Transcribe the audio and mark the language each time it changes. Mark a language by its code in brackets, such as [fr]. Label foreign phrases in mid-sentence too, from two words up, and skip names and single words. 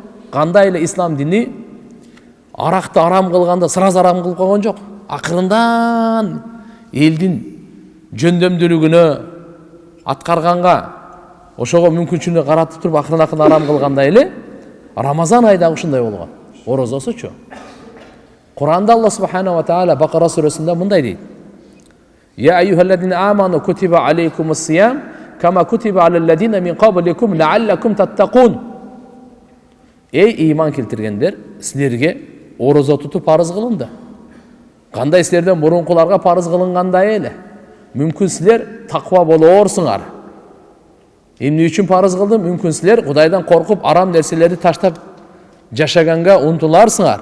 [ky] Кандай эле ислам дини аракты арам кылганда сразу арам кылып койгон жок. Акырындан элдин жөндөмдүүлүгүнө аткарганга ошого мүмкүнчүлүгүнө каратып туруп акырын арам кылгандай эле Рамазан айдагы ушундай болгон. Орозосучу. Куранда [ar] الله سبحانه وتعالى [ky] Бакара сүрөсүндө мындай дейт: [ar] "يا أيها الذين آمنوا كتب عليكم الصيام كما كتب على الذين من قبلكم لعلكم تتقون." [ky] Эй иман келтиргендер, силерге орозо тутуу парыз кылынды. Кандай силерден мурункуларга парыз кылынгандай эле. Мүмкүн силер таква болоорсуңар. Эмне үчүн парыз кылдым? Мүмкүн силер Кудайдан коркуп арам нерселерди таштап жашаганга умтуларсыңар.